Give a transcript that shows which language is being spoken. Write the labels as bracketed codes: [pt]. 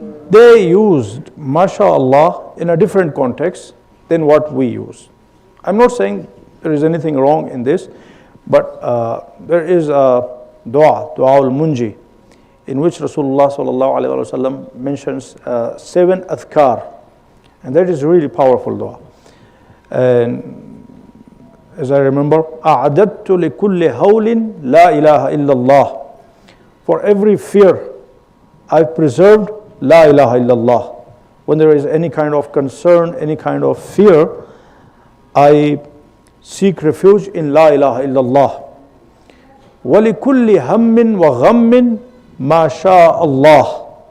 [en] They used MashaAllah in a different context than what we use. I'm not saying there is anything wrong in this, but there is a dua al-munji, in which Rasulullah sallallahu alaihi wasallam mentions 7 adhkar, and that is really powerful dua. And as I remember, [ar] أَعْدَدْتُ لِكُلِّ هَوْلٍ لَا إِلَهَ إِلَّا اللَّهِ. [en] For every fear, I've preserved La ilaha illallah. When there is any kind of concern, any kind of fear, I seek refuge in La ilaha illallah. [ar] وَلِكُلِّ هَمٍّ وَغَمٍّ مَا شَاءَ اللَّهِ.